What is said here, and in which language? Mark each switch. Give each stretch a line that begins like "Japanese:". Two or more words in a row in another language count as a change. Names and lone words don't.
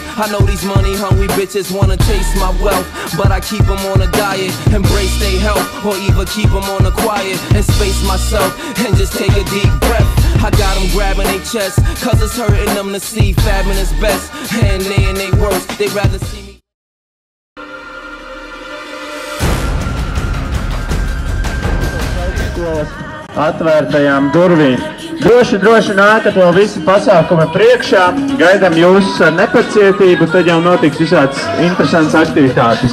English: I know these money hungry bitches wanna taste my wealth, but I keep them on a diet, embrace their health, or either keep them on the quiet and space myself and just take a deep breath. I got them grabbing their chest, cause it's hurting them to see fabbing is best, and they in they worst, they rather see me.
Latvian: Atvērtajām durvīm. Droši nākat vēl visi pasākumi priekšā, gaidām jūs ar nepacietību, tad jau notiks visāds interesants aktivitātes.